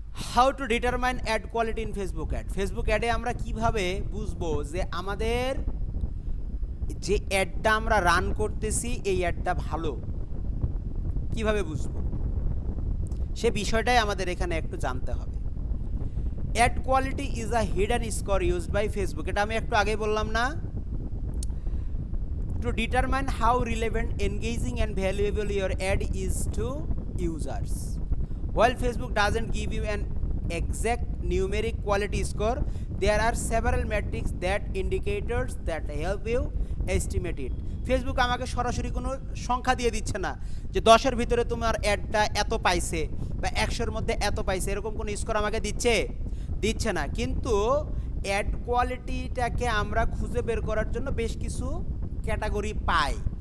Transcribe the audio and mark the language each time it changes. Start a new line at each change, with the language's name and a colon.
English: How to determine ad quality in Facebook ad.
Bangla: Facebook অ্যাডে আমরা কিভাবে বুঝবো যে আমাদের যে অ্যাডটা আমরা রান করতেছি এই অ্যাডটা ভালো, কিভাবে বুঝবো সে বিষয়টাই আমাদের এখানে একটু জানতে হবে।
English: ad quality is a hidden score used by Facebook,
Bangla: এটা আমি একটু আগে বললাম না,
English: To determine how relevant, engaging and valuable your ad is to users. While Facebook doesn't give you an exact numeric quality score, there are several metrics that indicators that help you estimate it.
Bangla: Facebook আমাকে সরাসরি কোনো সংখ্যা দিয়ে দিচ্ছে না যে 10-এর ভিতরে তোমার অ্যাডটা এত পাইছে বা 100-এর মধ্যে এত পাইছে, এরকম কোনো স্কোর আমাকে দিচ্ছে না। কিন্তু অ্যাড কোয়ালিটিটাকে আমরা খুঁজে বের করার জন্য বেশ কিছু ক্যাটাগরি পাই।